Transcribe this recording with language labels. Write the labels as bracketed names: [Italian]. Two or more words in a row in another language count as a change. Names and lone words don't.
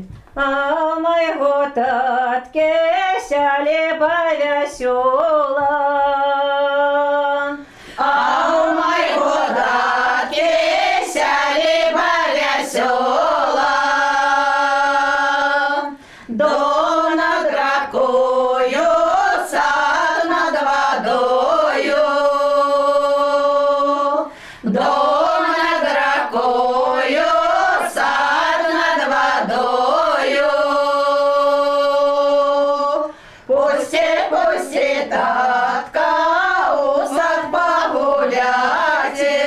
[Belarusian] А у майго таткі сяліба вясёла. [Russian] А у моего татки сяліба весела, дом над рекою, сад над водою, дом над рекою, сад над водою. Пусти, пусти, татка, у сад погулять.